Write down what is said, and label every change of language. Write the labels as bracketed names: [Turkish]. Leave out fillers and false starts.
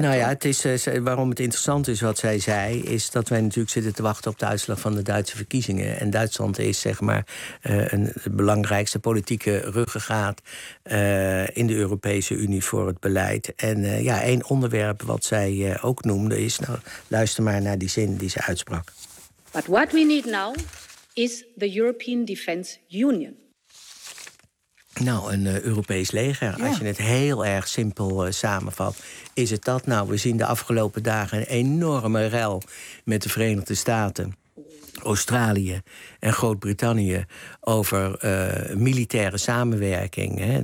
[Dutch] Nou ja, het is waarom het interessant is wat zij zei, is dat wij natuurlijk zitten te wachten op de uitslag van de Duitse verkiezingen. En Duitsland is zeg maar de belangrijkste politieke ruggengraat in de Europese Unie voor het beleid. En één onderwerp wat zij ook noemde is, nou, luister maar naar die zin die ze uitsprak. [English] But what we need now is the European Defence Union. [Dutch] Nou, een Europees leger. Ja. Als je het heel erg simpel samenvat, is het dat. Nou, we zien de afgelopen dagen een enorme rel met de Verenigde Staten, Australië en Groot-Brittannië over militaire samenwerking. Hè?